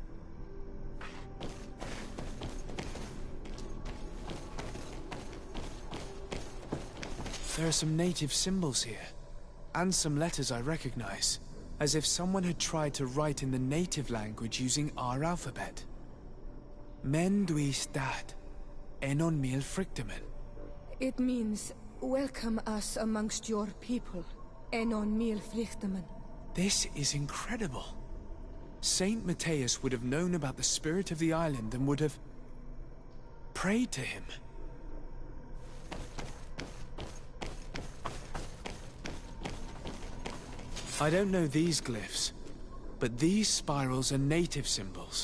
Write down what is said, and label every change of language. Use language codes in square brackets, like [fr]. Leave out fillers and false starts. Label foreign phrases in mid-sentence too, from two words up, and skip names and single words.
[en] There are some native symbols here. And some letters I recognize, as if someone had tried to write in the native language using our alphabet. Men duis dat, enon mil frictimen. It means, welcome us amongst your people, enon mil frictimen. This is incredible. Saint Matthias would have known about the spirit of the island and would have prayed to him. I don't know these glyphs, but these spirals are native symbols.